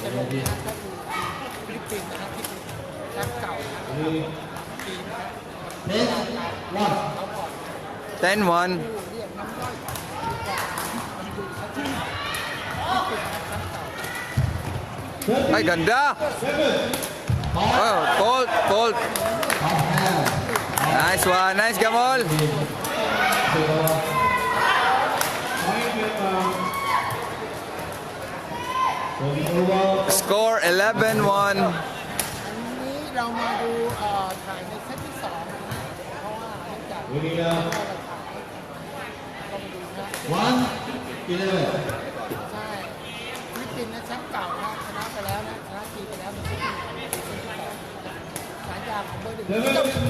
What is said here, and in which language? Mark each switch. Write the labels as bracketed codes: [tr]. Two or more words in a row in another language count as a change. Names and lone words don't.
[th] ฟิลิปปินส์นะครับที่เป็นแชมป์เก่าทีมนะครับ 10 1. 10-1. [tl] Ay, ganda! [en] Oh, Colt. Nice one. Nice, Gamol. Score 11-1. [th] อันนี้เรามาดูถ่ายในเซตที่สองนะฮะเพราะว่าเนื่องจาก [en] Winning [th] เรา [en] now [th] ถ่ายต้องมาดูนะ 1-11. ใช่ฟิลิปปินส์นะแชมป์เก่านะชนะไปแล้วนะชนะจีนไปแล้วในเซตที่สองฉายาของเบอร์หนึ่งเจ้าคุณเลย